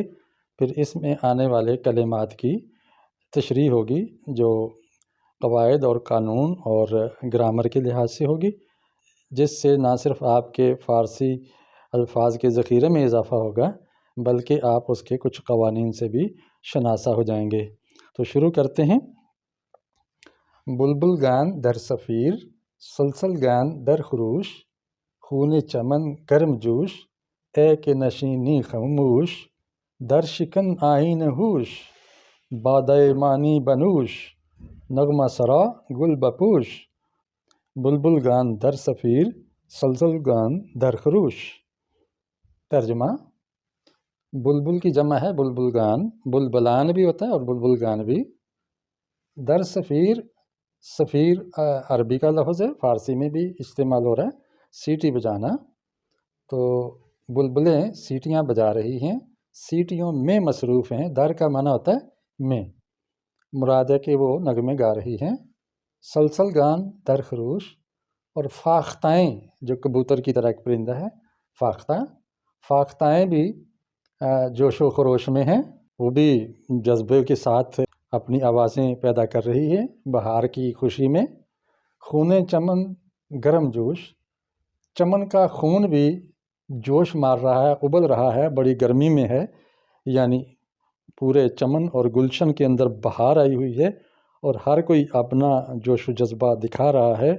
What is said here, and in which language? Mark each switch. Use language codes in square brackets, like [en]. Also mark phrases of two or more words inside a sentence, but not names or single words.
[ur] پھر اس میں آنے والے کلمات کی تشریح ہوگی جو قواعد اور قانون اور گرامر کے لحاظ سے ہوگی، جس سے نہ صرف آپ کے فارسی الفاظ کے ذخیرے میں اضافہ ہوگا بلکہ آپ اس کے کچھ قوانین سے بھی شناسا ہو جائیں گے۔ تو شروع کرتے ہیں۔ [fa] بلبل گان در صفیر، سلسل گان در خروش، خون چمن گرم جوش، اے کہ نشینی خاموش، در شکن آئین ہوش، بادۂ معنی بنوش، نغمہ سرا گل بپوش۔ بلبل گان در صفیر، سلسل گان در خروش۔ [ur] ترجمہ: بلبل کی جمع ہے بلبل گان، بلبلان بھی ہوتا ہے اور بلبل گان بھی۔ [fa] در صفیر، [ur] صفیر عربی کا لفظ ہے، فارسی میں بھی استعمال ہو رہا ہے، سیٹی بجانا۔ تو بلبلیں سیٹیاں بجا رہی ہیں، سیٹیوں میں مصروف ہیں۔ در کا معنی ہوتا ہے میں، مراد ہے کہ وہ نغمے گا رہی ہیں۔ [fa] سلسل گان در خروش، [ur] اور فاختائیں، جو کبوتر کی طرح ایک پرندہ ہے فاختہ، فاختائیں بھی جوش و خروش میں ہیں، وہ بھی جذبے کے ساتھ اپنی آوازیں پیدا کر رہی ہیں بہار کی خوشی میں۔ [fa] خون چمن گرم جوش، [ur] چمن کا خون بھی جوش مار رہا ہے، ابل رہا ہے، بڑی گرمی میں ہے، یعنی پورے چمن اور گلشن کے اندر بہار آئی ہوئی ہے اور ہر کوئی اپنا جوش و جذبہ دکھا رہا ہے۔